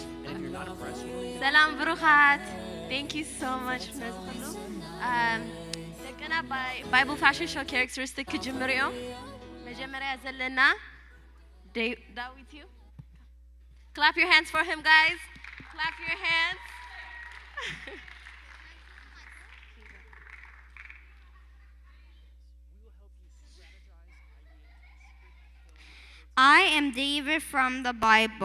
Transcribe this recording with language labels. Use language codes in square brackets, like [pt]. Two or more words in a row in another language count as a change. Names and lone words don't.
[en] And if you're not impressed, [ti] ሰላም ብሩኻት [en] thank you so much [ti] ንዝኽሉ ደገና [en] Bible fashion show characteristic [ti] ክጅምር እዮም መጀመሪያ ዘለና ዳዊት እዩ [en] clap your hands for him guys clap your hands I am David from the Bible.